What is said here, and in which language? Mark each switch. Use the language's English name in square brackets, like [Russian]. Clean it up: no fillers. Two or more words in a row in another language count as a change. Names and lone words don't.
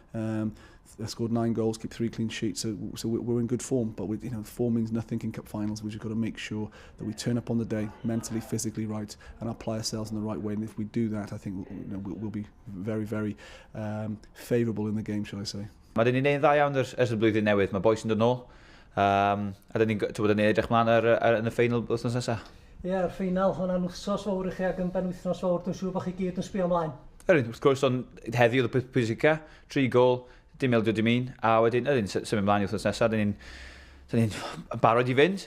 [English] Scored 9 goals, keep 3 clean sheets, so we're in good form. But form means nothing in cup finals. We've just got to make sure that we turn up on the day, mentally, physically right, and apply ourselves in the right way. And if we do that, I think we'll be very, very favourable in the game, shall I say. [Welsh] Mae dyn ni'n neud dda iawn ers y blwyddyn newydd, mae boys yn dod nôl. A dyn ni'n edrych mlaen yn y ffeinal wythnos nesaf. Ie, yr ffeinal, hwnna'n wythnos fawr i chi ac yn ben wythnos fawr, dwi'n siŵr bod chi gyd yn sbio ymlaen. Wrth gwrs, ond heddi oedd y pwysica, 3 gol, dim ildio dim un, a wedyn symud ymlaen i wythnos nesaf, dyn ni'n barod i fynd.